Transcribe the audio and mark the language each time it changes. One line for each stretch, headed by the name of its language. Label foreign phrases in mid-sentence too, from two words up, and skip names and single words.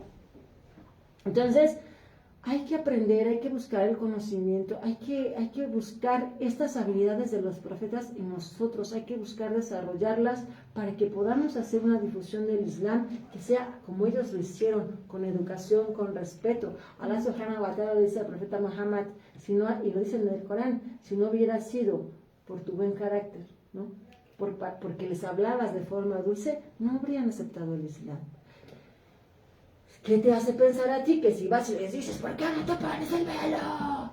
Spanish: Entonces, hay que aprender, hay que buscar el conocimiento, hay que buscar estas habilidades de los profetas en nosotros, hay que buscar desarrollarlas para que podamos hacer una difusión del Islam que sea como ellos lo hicieron, con educación, con respeto. Allah
Arabic: سبحانه وتعالى
Spanish: le dice al profeta Muhammad, y lo dice en el Corán, si no hubiera sido por tu buen carácter, ¿no? Porque les hablabas de forma dulce, no habrían aceptado el Islam. ¿Qué te hace pensar a ti que si vas y les dices, ¿por qué no te pones el velo?